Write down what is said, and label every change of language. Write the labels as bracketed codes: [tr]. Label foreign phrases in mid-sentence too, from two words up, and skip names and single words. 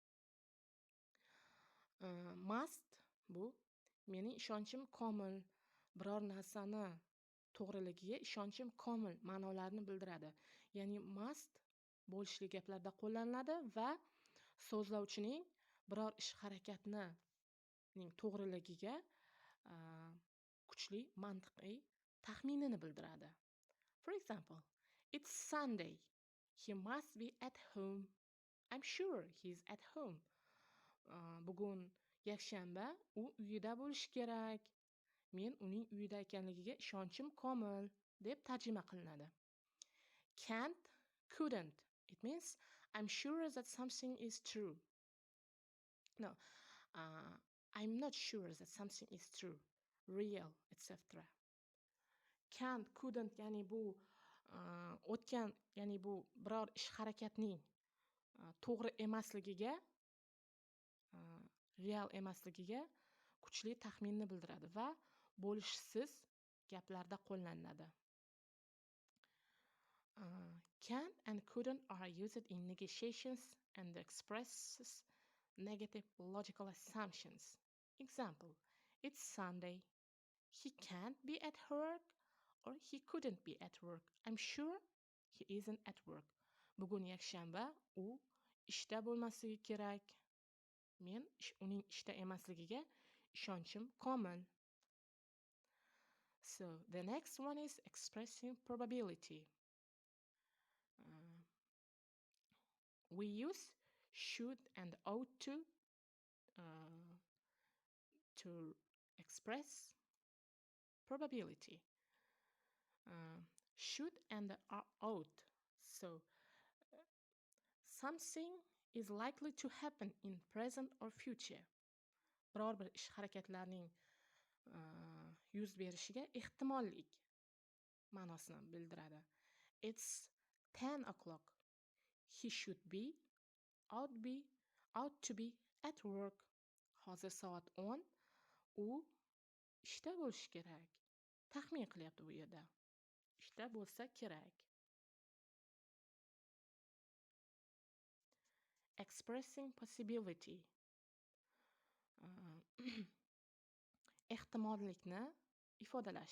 [uz] Must bu mening ishonchim komil, biror narsani to'g'riligiga ishonchim komil ma'nolarini bildiradi. Ya'ni must bo'lishli gaplarda qo'llaniladi va so'zlovchining biror ish harakatning to'g'riligiga kuchli mantiqiy taxminini bildiradi. [en] For example, it's Sunday. He must be at home. I'm sure he's at home. [uz] Bugun yakshanba, u uyida bo'lishi kerak. Men uning uyida ekanligiga ishonchim komil deb tarjima qilinadi. [en] Can't, couldn't. It means I'm sure that something is true. No, I'm not sure that something is true, real, etc. Can't, couldn't [uz] ya'ni bu o'tgan, ya'ni bu biror ish harakatning to'g'ri emasligiga, real emasligiga kuchli taxminni bildiradi va bo'lishsiz gaplarda qo'llaniladi. [en] Can and couldn't are used in negotiations and expresses negative logical assumptions. Example, it's Sunday. He can't be at work or he couldn't be at work. I'm sure he isn't at work. [uz] Bugun yakshanba, u ishda bo'lmasligi kerak. Men uning ishda emasligiga ishonchim komil. [en] So the next one is expressing probability. We use should and ought to express probability. Should and ought. So something is likely to happen in present or future. [uz] Biror bir ish harakatlarning yuz berishiga ehtimollik ma'nosini bildiradi. [en] It's 10 o'clock. He should be, ought to be at work. [uz] Hozir soat 10. U ishda bo'lishi kerak. Taxmin qilyapti bu yerda. Ishda bo'lsa kerak. [en] Expressing possibility. [uz] Ehtimollikni ifodalash.